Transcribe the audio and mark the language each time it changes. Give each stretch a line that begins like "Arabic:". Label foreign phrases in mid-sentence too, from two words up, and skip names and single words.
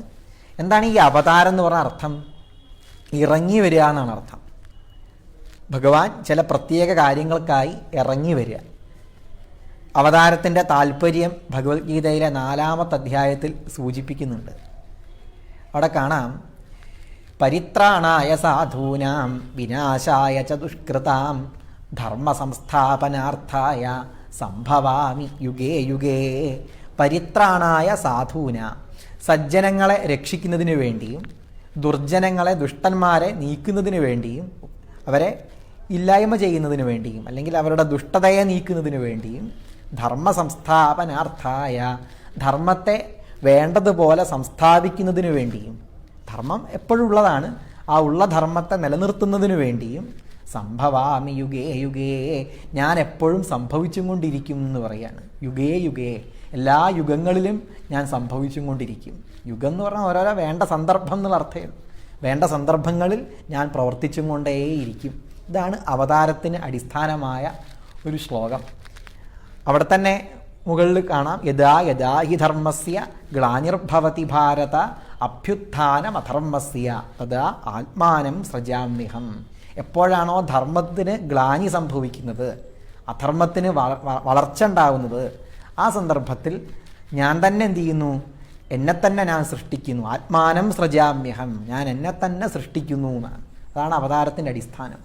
Malayalam: എന്താണ് ഈ അവതാരം എന്ന് പറഞ്ഞ അർത്ഥം? ഇറങ്ങി വരിക എന്നാണ് അർത്ഥം. ഭഗവാൻ ചില പ്രത്യേക കാര്യങ്ങൾക്കായി ഇറങ്ങി വരിക. അവതാരത്തിൻ്റെ താല്പര്യം ഭഗവത്ഗീതയിലെ 4-ാമത്തെ അധ്യായത്തിൽ സൂചിപ്പിക്കുന്നുണ്ട്. അവിടെ കാണാം,
Sanskrit: പരിത്രാണായ സാധൂനാം വിനാശായ ച ദുഷ്കൃതാം ധർമ്മ സംസ്ഥാപനാർത്ഥായ സംഭവാമി യുഗേ യുഗേ. പരിത്രാണായ സാധൂന,
Malayalam: സജ്ജനങ്ങളെ രക്ഷിക്കുന്നതിന് വേണ്ടിയും ദുർജനങ്ങളെ, ദുഷ്ടന്മാരെ നീക്കുന്നതിന് വേണ്ടിയും അവരെ ഇല്ലായ്മ ചെയ്യുന്നതിന് വേണ്ടിയും അല്ലെങ്കിൽ അവരുടെ ദുഷ്ടതയെ നീക്കുന്നതിന് വേണ്ടിയും
Sanskrit: ധർമ്മ സംസ്ഥാപനാർത്ഥായ,
Malayalam: ധർമ്മത്തെ വേണ്ടതുപോലെ സംസ്ഥാപിക്കുന്നതിന് വേണ്ടിയും, ധർമ്മം എപ്പോഴും ഉള്ളതാണ്, ആ ഉള്ള ധർമ്മത്തെ നിലനിർത്തുന്നതിന് വേണ്ടിയും
Sanskrit: സംഭവാമി യുഗേ യുഗേ,
Malayalam: ഞാൻ എപ്പോഴും സംഭവിച്ചും കൊണ്ടിരിക്കും എന്ന് പറയാണ്.
Sanskrit: യുഗേ യുഗേ,
Malayalam: എല്ലാ യുഗങ്ങളിലും ഞാൻ സംഭവിച്ചും കൊണ്ടിരിക്കും. യുഗം എന്ന് പറഞ്ഞാൽ ഓരോരോ വേണ്ട സന്ദർഭം എന്നുള്ള അർത്ഥം. വേണ്ട സന്ദർഭങ്ങളിൽ ഞാൻ പ്രവർത്തിച്ചും കൊണ്ടേയിരിക്കും. ഇതാണ് അവതാരത്തിന് അടിസ്ഥാനമായ ഒരു ശ്ലോകം. അവിടെ തന്നെ മുകളിൽ കാണാം,
Sanskrit: യഥാ യഥാ ഹി ധർമ്മസ്യ ഗ്ലാനിർഭവതി ഭാരത അഭ്യുത്ഥാനമധർമ്മസ്യ തഥാ ആത്മാനം സൃജാമ്യഹം.
Malayalam: എപ്പോഴാണോ ധർമ്മത്തിന് ഗ്ലാനി സംഭവിക്കുന്നത്, അധർമ്മത്തിന് വളർച്ച ഉണ്ടാവുന്നത്, ആ സന്ദർഭത്തിൽ ഞാൻ തന്നെ എന്ത് ചെയ്യുന്നു? എന്നെ തന്നെ ഞാൻ സൃഷ്ടിക്കുന്നു.
Sanskrit: ആത്മാനം സൃജാമ്യഹം,
Malayalam: ഞാൻ എന്നെ തന്നെ സൃഷ്ടിക്കുന്നു എന്നാണ്. അതാണ് അവതാരത്തിൻ്റെ അടിസ്ഥാനം.